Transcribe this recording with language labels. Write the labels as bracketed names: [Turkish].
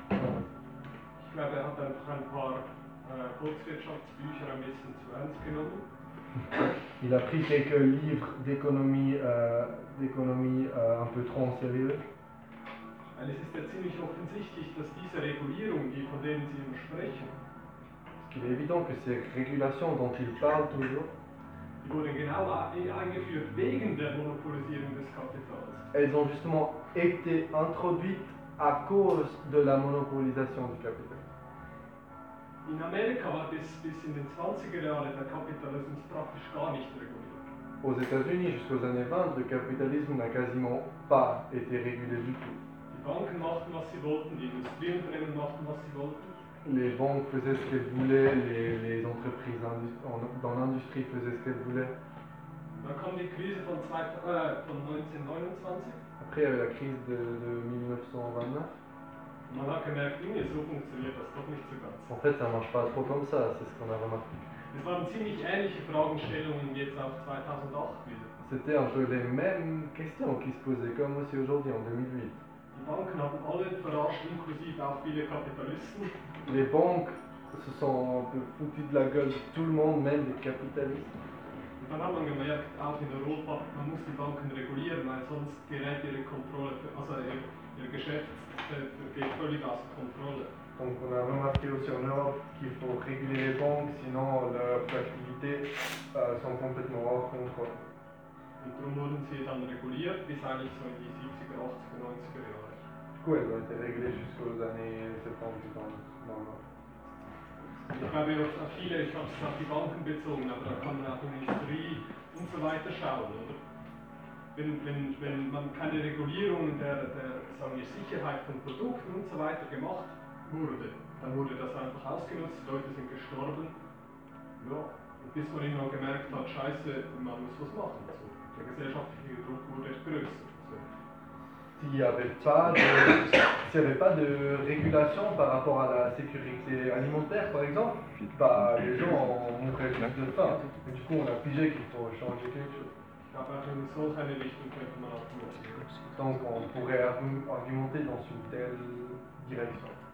[German] Je glaube, er hat einfach ein paar Volkswirtschaftsbücher ein bisschen zu ernst genommen. [French] Il a pris quelques livres d'économie un peu trop sérieux. [German] Weil es ist ja ziemlich offensichtlich, dass diese Regulierung, die von denen Sie sprechen, [French] qu'il est évident que ces régulations dont ils parlent toujours, [German] die wurden genau eingeführt wegen der Monopolisierung des Kapitals. [French] Elles ont justement été introduites à cause de la monopolisation du capital. [German] In Amerika war bis in den 20er Jahren der Kapitalismus praktisch gar nicht reguliert. [French] Aux États-Unis, jusqu'aux années 20, le capitalisme n'a quasiment pas été régulé du tout. [German] Die Banken machten, was sie wollten, die Industrieunternehmen machten, was sie wollten. [French] Les banques faisaient ce qu'elles voulaient, les entreprises dans l'industrie faisaient ce qu'elles voulaient. [German] Dann kam die Krise von 1929. [French] Après, il y avait la crise de 1929. [German] Man hat gemerkt, Dinge, so funktioniert das doch nicht so ganz. [French] En fait, ça marche pas trop comme ça, c'est ce qu'on a remarqué. [German] Es waren ziemlich ähnliche Fragestellungen jetzt auf 2008 wieder. [French] C'était un peu les mêmes questions qui se posaient, comme aussi aujourd'hui, en 2008. [German] Die Banken haben alle verarscht, inklusive auch viele Kapitalisten. [French] Les banques se sont un peu foutues de la gueule, tout le monde, même les capitalistes. [German] Und dann hat man gemerkt, auch in Europa, man muss die Banken regulieren, weil sonst gerät ihre Kontrolle, ihr Geschäft geht völlig aus Kontrolle. [French] Donc on a remarqué aussi en Europe qu'il faut réguler les banques, sinon leurs activités sont complètement hors contrôle. Et donc [German] wurden sie dann reguliert, bis eigentlich so in die 70er, 80er, 90er Jahre. [French] Du coup, elles ont été réglées jusqu'aux années 70 dans l'Europe. [German] Ich habe es auf die Banken bezogen, aber da kann man auch in die Industrie und so weiter schauen, oder? Wenn man keine Regulierung der Sicherheit von Produkten und so weiter gemacht wurde, dann wurde das einfach ausgenutzt, die Leute sind gestorben. Ja. Und bis man irgendwann gemerkt hat, scheiße, man muss was machen. So. Der gesellschaftliche Druck wurde größer. So. [French] S'il n'y avait pas de régulation par rapport à la sécurité alimentaire, par exemple, les gens mourraient juste de faim. Et du coup, on a figé qu'il faut changer quelque chose. Donc, on pourrait argumenter dans une telle direction.